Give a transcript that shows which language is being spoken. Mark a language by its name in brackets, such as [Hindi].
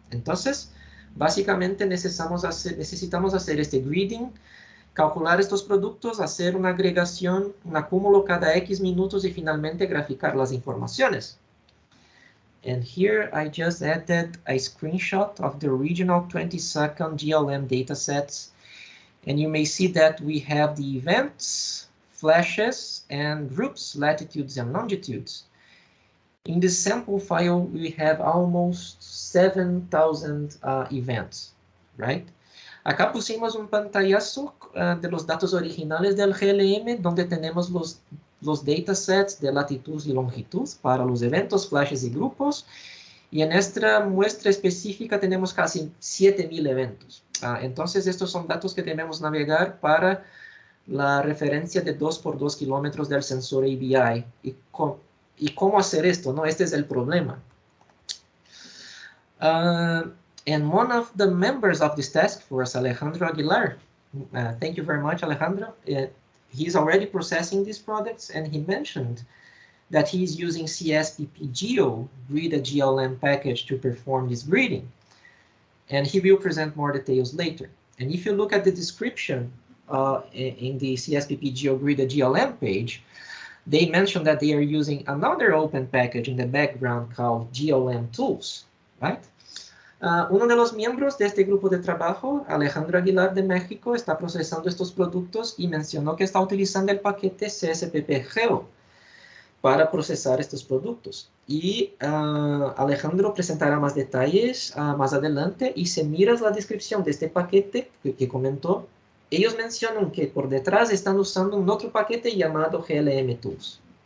[Spanish] Entonces, básicamente necesitamos hacer este gridding, calcular estos productos, hacer una agregación, un acúmulo cada X minutos y finalmente graficar las informaciones. [English] And here I just added a screenshot of the original 20-second GLM datasets. And you may see that we have the events, flashes, and groups, latitudes and longitudes. In this sample file, we have almost 7,000 events, right? [Spanish] Acá pusimos un pantallazo de los datos originales del GLM, donde tenemos los datasets de latitud y longitud para los eventos, flashes y grupos. Y en esta muestra específica tenemos casi 7,000 eventos. Entonces, estos son datos que debemos navegar para la referencia de 2 por 2 kilómetros del sensor ABI. ¿Y cómo hacer esto? ¿No? Este es el problema. [English] And one of the members of this task force, Alejandro Aguilar, thank you very much, Alejandro. He's already processing these products, and he mentioned that he's using CSPP Geo Grid GLM package to perform this gridding. And he will present more details later. And if you look at the description in the CSPP Geo Grid GLM page, they mentioned that they are using another open package in the background called GLM Tools, right? [Spanish] Uno de los miembros de este grupo de trabajo, Alejandro Aguilar de México, está procesando estos productos y mencionó que está utilizando el paquete CSPP Geo para procesar estos productos. Y Alejandro presentará más detalles más adelante, y si miras la descripción de este paquete que comentó, ellos mencionan que por detrás están usando un otro paquete llamado GLM Tools.